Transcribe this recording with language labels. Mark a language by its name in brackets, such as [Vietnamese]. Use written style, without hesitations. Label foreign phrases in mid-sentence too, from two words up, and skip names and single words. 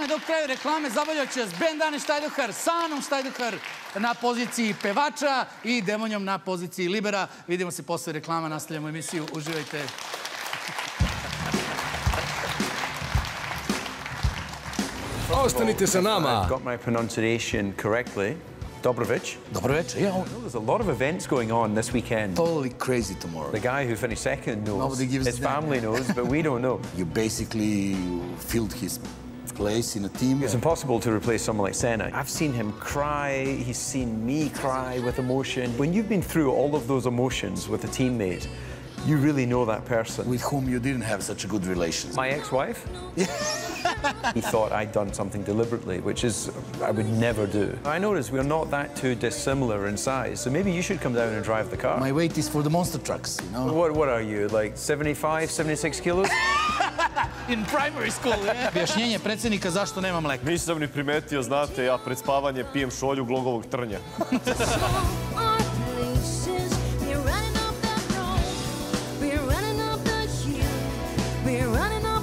[Serbian] Dok traju reklame, zabavljat će vas bend Ane Štajdohar sa Anom Štajdohar na poziciji pevača i Demonjom na poziciji libera. Vidimo se posle reklama, nastavljamo emisiju. Uživajte. Ostanite sa nama. [English] I've got my pronunciation correctly. [Serbian] Dobro veče. Dobro veče, [English] yeah. There's a lot of events going on this weekend. Totally crazy tomorrow. The guy who finished second knows. Nobody gives his family knows, but we don't know. You basically filled his place in a team. It's impossible to replace someone like Senna. I've seen him cry, he's seen me cry with emotion. When you've been through all of those emotions with a teammate, you really know that person. With whom you didn't have such a good relations. My ex-wife? He thought I'd done something deliberately, which is, I would never do. I noticed we're not that too dissimilar in size, so maybe you should come down and drive the car. My weight is for the monster trucks, you know? What are you, like 75, 76 kilos? In primary school, yeah. [Serbian] Objašnjenje predsjednika zašto nema mleka. Nisam ni primetio, znate, ja pred spavanje pijem šolju glogovog trnja. [English] We're running